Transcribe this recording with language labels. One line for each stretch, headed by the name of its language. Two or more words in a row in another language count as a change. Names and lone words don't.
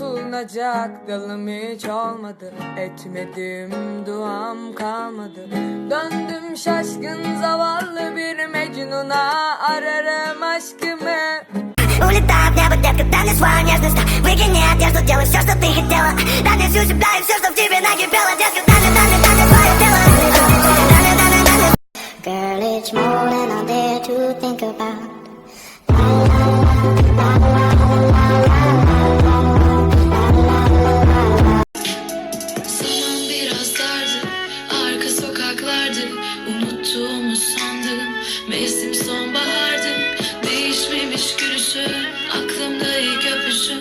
Turkish: tutunacak dalım hiç olmadı. Etmedim duam kalmadı. Döndüm şaşkın zavallı bir Mecnun'a, ararım aşkımı.
Russian: Улетают в небо, детка, танец свою нежность. Выкини одежду, делай все, что ты хотела. Танец у себя и все, что в тебе накипело. Детка, танец свое тело.
English: Girl, it's more than I dare to think about.
Turkish: Zaman biraz dardı, arka sokaklardı. Unuttuğumu sandım, mevsim sonbahardı. Değişmemiş gülüşün, aklımda ilk öpüşün.